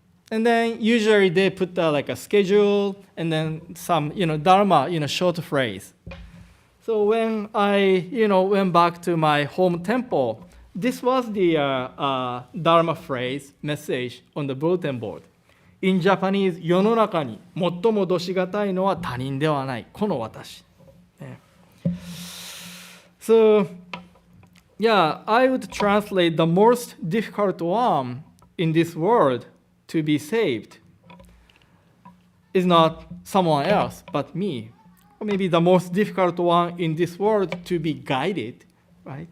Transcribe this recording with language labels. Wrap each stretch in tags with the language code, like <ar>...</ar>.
<en>And then usually they put like a schedule and then some, Dharma, short phrase. So when I, went back to my home temple, this was the Dharma phrase, message on the bulletin board. In Japanese,</en> <ja>世の中に最も度しがたいのは他人ではない、この私。</ja> <en>So, I would translate the most difficult one in this world to be saved is not someone else but me. or maybe the most difficult one in this world to be guided, right?</en>